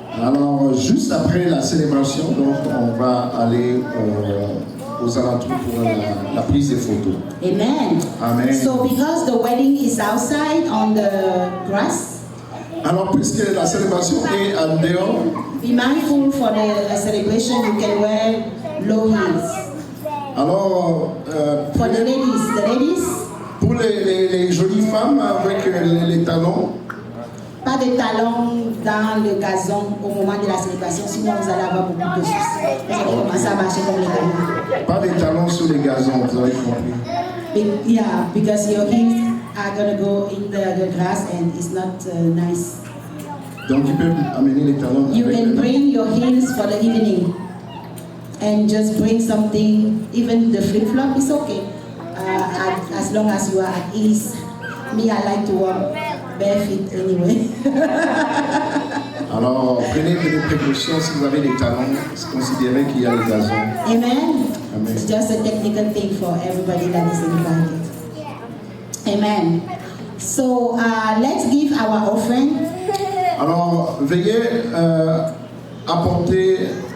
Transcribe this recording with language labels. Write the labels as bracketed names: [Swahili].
[French] Alors, juste après la célébration, donc, on va aller aux alentours pour la prise des photos. Amen. Amen. [English] So because the wedding is outside on the grass, [French] Alors, puisque la célébration est en dehors, [English] be mindful for the celebration you can wear low heels. [French] alors, [English] For the ladies, [French] pour les jolies femmes avec les talons, pas de talons dans le gazon au moment de la célébration, sinon vous allez avoir beaucoup de soucis. Vous allez commencer à marcher comme les talons. pas des talons sur les gazons, vous avez compris. [English] Yeah, because your heels are gonna go in the grass and it's not nice. [French] Donc, ils peuvent amener les talons. [English] You [French] avec [English] can [French] les- [English] bring your heels for the evening and just bring something, even the flip-flop is okay, as long as you are at ease. Me, I like to walk barefoot anyway. [French] Alors, prenez des précautions si vous avez des talons, considérez qu'il y a le gazon. Amen. Amen. [English] It's just a technical thing for everybody that is invited. Amen. So let's give our offering. [French] Alors, veuillez apporter